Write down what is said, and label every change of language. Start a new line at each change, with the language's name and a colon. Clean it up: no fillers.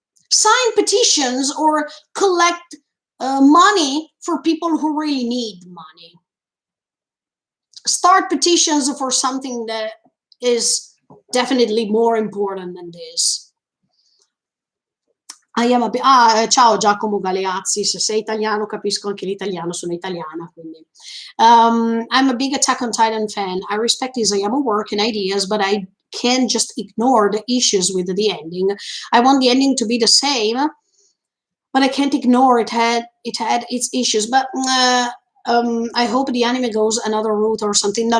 English: Sign petitions or collect money for people who really need money. Start petitions for something that is definitely more important than this.
Italian: Ciao Giacomo Galeazzi, se sei italiano capisco anche l'italiano, sono italiana, quindi.
English: I'm a big Attack on Titan fan. I respect Isayama work and ideas, but I can't just ignore the issues with the ending. I want the ending to be the same, but I can't ignore it had its issues. But I hope the anime goes another route or something. No.